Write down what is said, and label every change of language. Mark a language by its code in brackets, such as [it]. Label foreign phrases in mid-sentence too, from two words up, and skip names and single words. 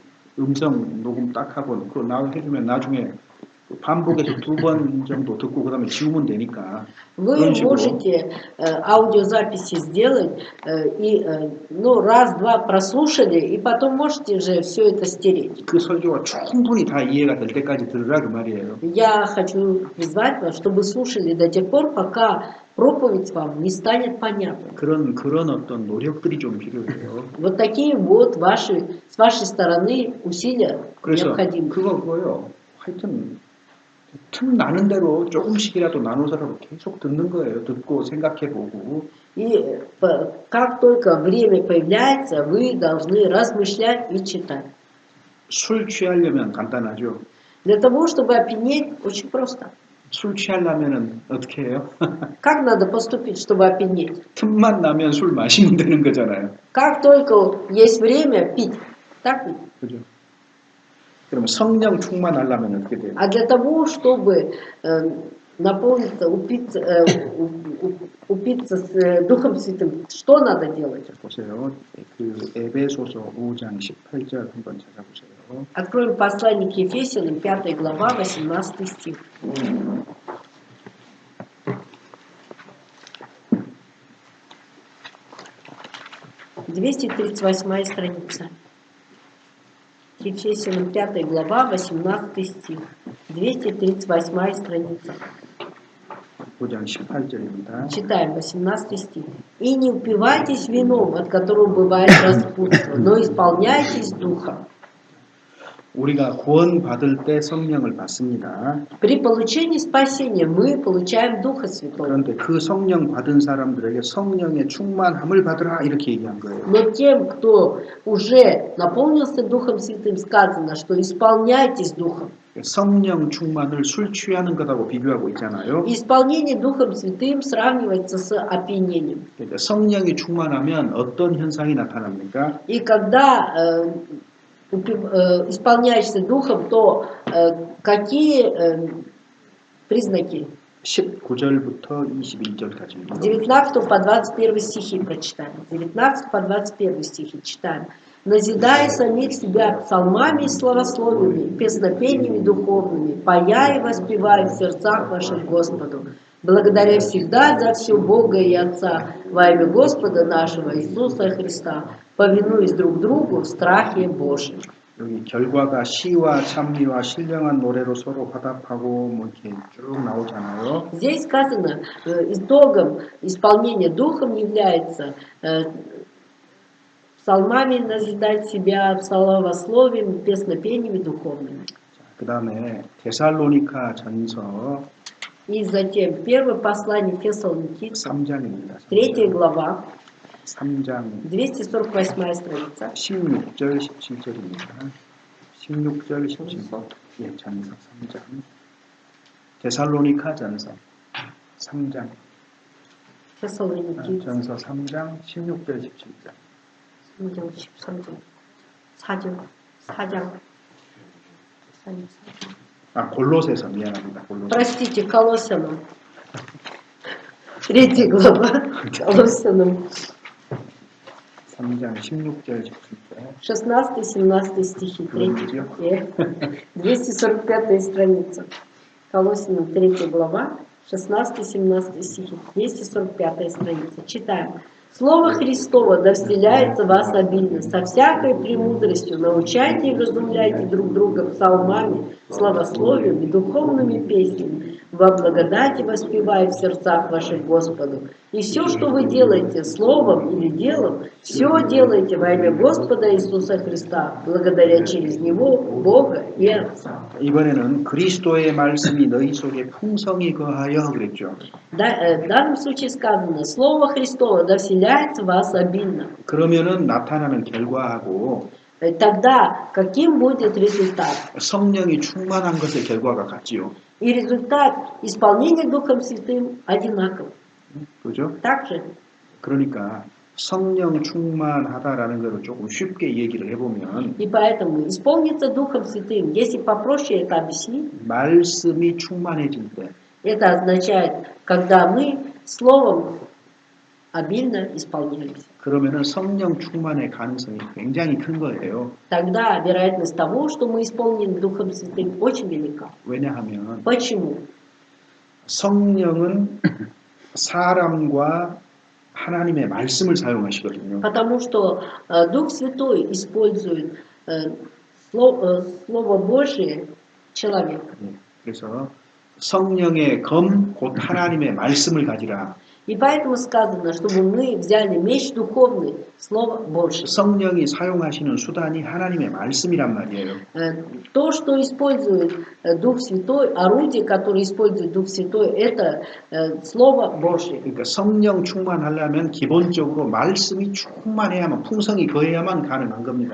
[ko] 음성 녹음 딱 하고 그거 해주면 나중에 반복해서 2번 정도 듣고 그 다음에 지우면 되니까. [ru] Вы можете аудиозаписи сделать и раз-два прослушали, и потом можете же все это стереть. [ko] 그 설교가 충분히 다 이해가 될 때까지 들으라 그 말이에요. [ru] Я хочу призвать вас, чтобы слушали до тех пор, пока проповедь вам не станет понятной. [ko] 그런 어떤 노력들이 좀 필요해요. [ru] Вот такие вот с вашей стороны усилия [ko] 그래서 [ru] необходимы. [ko] 그거고요. 하여튼 틈 나는 대로 조금씩이라도 나눠서라도 계속 듣는 거예요. 듣고 생각해보고 [ru] И как только время появляется, вы должны размышлять и читать. [ko] 술 취하려면 간단하죠. [ru] Для того, чтобы опьянеть, очень просто. [ko] 술 취하려면은 어떻게 해요? [ru] Как надо поступить, чтобы опьянеть? [ko] 틈만 나면 술 마시면 되는 거잖아요. [ru] Как только есть время пить, так ведь? [ko] 그죠? 그러면 성령 충만하려면 어떻게 돼요? [ru] А для того, чтобы наполниться, упиться с Духом Святым, что надо делать? [ko] 보세요. 그 에베소서 5장 18절 한번 찾아보세요. [ru] Откроем послание к Ефесянам, 5 глава, 18 стих. «238 страница. Ефесянам 5 глава, 18 стих. 238 страница. [ko] 5장 18절입니다. [ru] Читаем 18 стих. «И не упивайтесь вином, от которого бывает распутство, но исполняйтесь Духом». [ko] 우리가 구원 받을 때 성령을 받습니다. [ru] При получении спасения мы получаем Духа Святого. [ko] 그런데 그 성령 받은 사람들에게 성령의 충만함을 받으라 이렇게 얘기한 거예요. [ru] Но тем, кто уже наполнился Духом Святым, сказано, что исполняйтесь Духом. [ko] 성령 충만을 술 취하는 것하고 비교하고 있잖아요. [ru] Исполнение Духом Святым сравнивается с опьянением. [ko] 그러니까 성령이 충만하면 어떤 현상이 나타납니까? [ru] И когда исполняешься Духом, то какие признаки? [ko] 19절부터 21절까지입니다. [ru] С 19 по 21 стихи прочитаем. С 19 по 21 стихи читаем. «Назидая самих себя псалмами и славословиями, песнопениями духовными, пая и воспевая в сердцах ваших Господу, благодаря всегда за все Бога и Отца, во имя Господа нашего Иисуса Христа, повинуясь друг другу в страхе Божьем». [ko] 여기 결과가 시와 찬미와 신령한 노래로 서로 화답하고 뭐 이렇게 쭉 나오잖아요. [ru] Здесь сказано, итогом исполнения Духом является псалмами назидать себя, славословием, песнопениями духовными. [ko] 그 다음에 데살로니가 전서 [ru] И затем первое послание Фессалоникийцам, [ko] 3장입니다. [ru] 3 глава, [ko] 3장 [ru] 248 страница. [ko] 16절 17절입니다. 16절 17절 예, 전서 3장 데살로니가 전서 3장 [ru] Фессалоникийцам, [ko] 전서 3장 16절 17절 3장, 13절, 4장, 4장. 아 골로새서 미안합니다. 골로새 [ru] Простите, Колоссянам. 3 глава, Колоссянам, [ko] 3장 16절 17절 [ru] 16-17 стихи, 245 страница. Колоссянам 3 глава, 16-17 стихи, 245 страница. Читаем. «Слово Христово да вселяется в вас обильно, со всякой премудростью научайте и вразумляйте друг друга псалмами, славословием и духовными песнями, во благодати воспевая в сердцах ваших Господу. И все, что вы делаете словом или делом, все делайте во имя Господа Иисуса Христа, благодаря через Него Бога и Отца». [ko] 이번에는 그리스도의 말씀이 너희 속에 풍성히 거하여 그랬죠. [ru] В данном случае сказано, Слово Христово да вселяется в вас обильно. [ko] 그러면은 나타나는 결과하고 [ru] Тогда каким будет результат? [ko] 성령이 충만한 것의 결과가 같지요. [ru] И результат исполнения Духом Святым одинаков. [ko] 그죠? [ru] Также. [ko] 그러니까 성령 충만하다라는 것을 조금 쉽게 얘기를 해보면 [ru] И поэтому исполниться Духом Святым, если попроще это объяснить, [ko] 말씀이 충만해질 때 [ru] это означает, когда мы словом обильно исполняемся. [ko] 그러면은 성령 충만의 가능성이 굉장히 큰 거예요. [ru] Тогда вероятность того, что мы исполнены Духом Святым, очень велика. [ko] 왜냐하면 [ru] Почему? [ko] 성령은 사람과 하나님의 말씀을 사용하시거든요. [ru] Потому что Дух Святой использует Слово Божие человека. [ko] 그래서 성령의 검 곧 하나님의 말씀을 가지라. [ru] И поэтому сказано, чтобы мы взяли меч духовный, Слово Божье. [ko] 성령이 사용하시는 수단이 하나님의 말씀이란 말이에요. [ru] То, что использует Дух Святой, орудие, которое использует Дух Святой, это Слово Божье. [ko] 그러니까 성령 충만하려면 기본적으로 말씀이 충만해야만 풍성이 거해야만 가능한 겁니다.